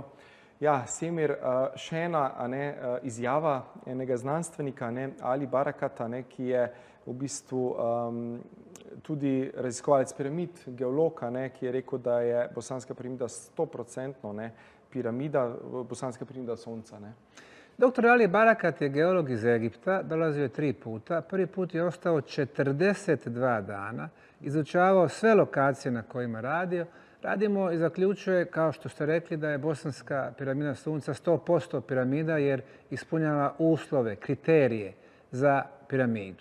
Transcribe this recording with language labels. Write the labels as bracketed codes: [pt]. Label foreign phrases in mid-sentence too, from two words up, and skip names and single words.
[sl] Ja, Semir, še ena izjava enega znanstvenika, Ali Barakata, ki je v bistvu tudi raziskovalec piramid, geolog, ki je rekel, da je bosanska piramida 100% piramida, bosanska piramida Sonca. [bs] Dr. Ali Barakat je geolog iz Egipta, dolazio je 3 puta. Prvi put je ostao 42 dana, izučavao sve lokacije na kojima radimo i zaključuje, kao što ste rekli, da je bosanska piramida Sunca 100% piramida jer ispunjava uslove, kriterije za piramidu.